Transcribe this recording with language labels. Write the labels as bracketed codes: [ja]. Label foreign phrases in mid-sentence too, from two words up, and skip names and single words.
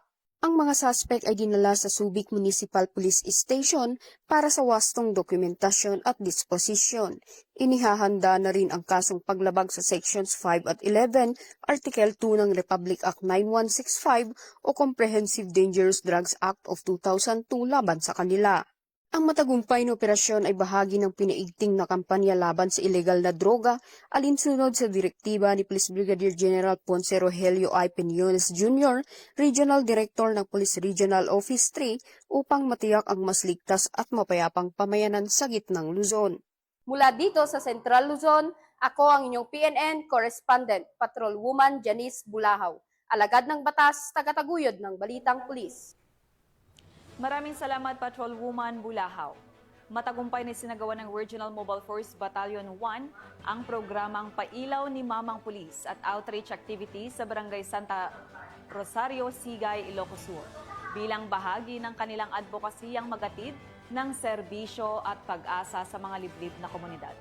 [tl] Ang mga suspect ay dinala sa Subic Municipal Police Station para sa wastong dokumentasyon at disposisyon. Inihahanda na rin ang kasong paglabag sa Sections 5 at 11, Article 2 ng Republic Act 9165 o Comprehensive Dangerous Drugs Act of 2002 laban sa kanila. Ang matagumpay na operasyon ay bahagi ng pinaigting na kampanya laban sa ilegal na droga alinsunod sa direktiba ni Police Brigadier General Ponce Rogelio I. Peñones Jr., Regional Director ng Police Regional Office 3 upang matiyak ang mas ligtas at mapayapang pamayanan sa gitnang Luzon. Mula dito sa Central Luzon, ako ang inyong PNN Correspondent, Patrolwoman Janice Bulahaw, alagad ng batas, tagataguyod ng balitang pulis. Maraming salamat, Patrolwoman Bulahaw. Matagumpay na sinagawa ng Regional Mobile Force Battalion 1 ang programang Pailaw ni Mamang Pulis at [en] outreach activity [tl] sa Barangay Santa Rosario, Sigay, Ilocos Sur bilang bahagi ng kanilang advokasiyang magatid ng serbisyo at pag-asa sa mga liblib na komunidad.